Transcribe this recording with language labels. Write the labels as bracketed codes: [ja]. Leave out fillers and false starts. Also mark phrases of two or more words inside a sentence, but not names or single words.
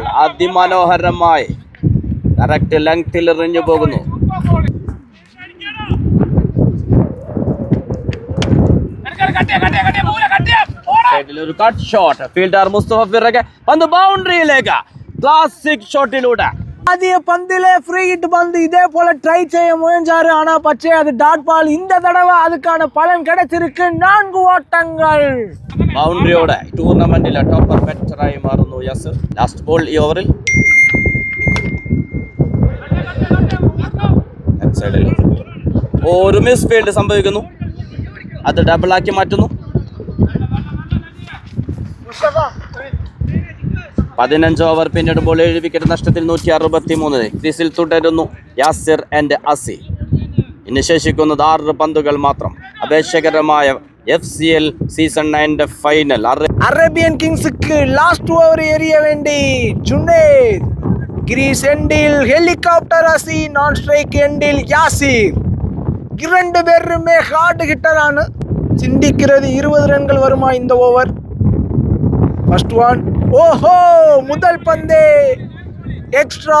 [ml] അതിമനോഹരമായി [en] correct length [ml] എറിഞ്ഞു പോകുന്നു. ഒരു [en] cut shot. [ml] ഫീൽഡർ മുസ്തഫ പിറകെ പന്ത് ബൗണ്ടറിയിലേക്ക്. [en] classic shot [ta] ஆதிய பந்திலே [en] free hit [ta] பந்து இதே போல ட்ரை செய்ய முயன்றாரு. ஆனா பச்சை அது [en] dot ball. [ta] இந்த தடவை அதுக்கான பலன் கிடைச்சிருக்கு. 4 ஓட்டங்கள். [ml] ബൗണ്ടറിയോടെ [en] tournament topper batter [ml] മാറുന്നു യാസിർ. [en] last ball [ml] ഈ ഓവറിൽ. ഒരു [en] misfield [ml] സംഭവിക്കുന്നു. അത് ഡബിളാക്കി മാറ്റുന്നു. 15 ഓവർ പിന്നിടുമ്പോൾ 7 വിക്കറ്റ് നഷ്ടത്തിൽ 163. ക്രീസിൽ തുടരുന്നു യാസിർ ആൻഡ് അസി. ഇനി ശേഷിക്കുന്നത് 6 പന്തുകൾ മാത്രം. അപേക്ഷകരമായ FCL [en] season 9 final. [ta] அரேபியன் கிங்ஸுக்கு [en] last over [ta] எறிய வேண்டி ஜுனேத். [en] crease end helicopter [ta] அசி. [en] non strike end [ta] யாசிர். 2 பேருமே [en] hard hitter. [ta] சிந்திக்கிறது 20 ரன்கள் வருமா இந்த ஓவர். [en] first one. [ta] ஓஹோ, முதல் பந்தே எக்ஸ்ட்ரா.